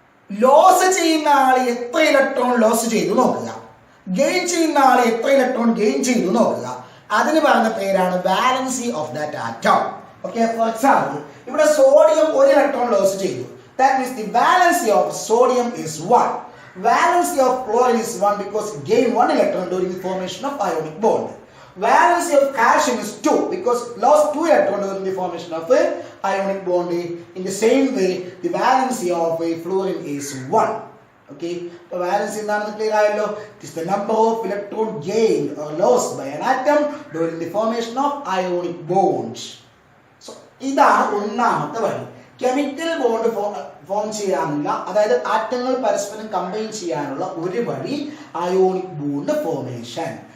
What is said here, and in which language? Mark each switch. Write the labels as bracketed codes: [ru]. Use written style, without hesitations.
[ml] Loss ചെയ്യുന്ന ആൾ എത്ര electron loss ചെയ്തു നോക്കുക, ഗെയിൻ ചെയ്യുന്ന ആൾ എത്ര ഇലക്ട്രോൺ ഗെയിൻ ചെയ്തു നോക്കുക. അതിന് പറയുന്ന പേരാണ് [en] Valency of that atom. Okay, for example [ml] ഇവിടെ സോഡിയം 1 ഇലക്ട്രോൺ ലോസ് ചെയ്തു. [en] That means the valency of sodium is 1. Valency of chlorine is 1 because it gained 1 electron during the formation of ionic bond. Valency of calcium is 2 because it lost 2 electrons during the formation of a ionic bond. In the same way, the valency of a fluorine is 1. Okay, so valency is clear [ml] ayallo. [en] It is the number of electron gained or lost by an atom during the formation of ionic bonds. [ml] So, ഇതാണ് ഒന്നാമത്തെ വഴി. Chemical bond form ചെയ്യാനുള്ള, അതായത് ആറ്റങ്ങൾ പരസ്പരം combine ചെയ്യാനുള്ള ഒരു വഴി അയോണിക് ബോണ്ട് ഫോർമേഷൻ.